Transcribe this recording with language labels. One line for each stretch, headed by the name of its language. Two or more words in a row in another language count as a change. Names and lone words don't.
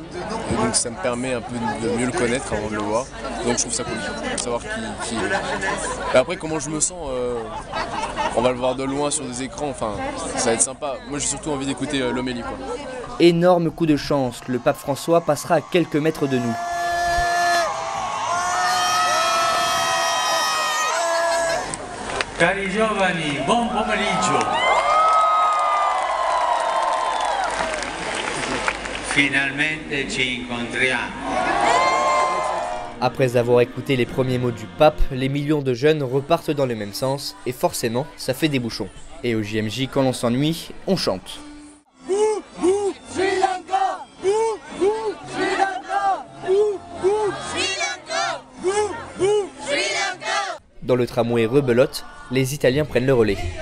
French: Et donc ça me permet un peu de mieux le connaître avant de le voir. Donc je trouve ça cool, de savoir qui il est. Et après, comment je me sens, on va le voir de loin sur des écrans, enfin ça va être sympa. Moi j'ai surtout envie d'écouter l'homélie, quoi. Énorme coup de chance, le pape François passera à quelques mètres de nous.
Italian: Cari giovani, buon pomeriggio. Finalmente ci incontriamo.
French: Après avoir écouté les premiers mots du pape, les millions de jeunes repartent dans le même sens et forcément, ça fait des bouchons. Et au JMJ, quand l'on s'ennuie, on chante. Dans le tramway rebelote, les Italiens prennent le relais.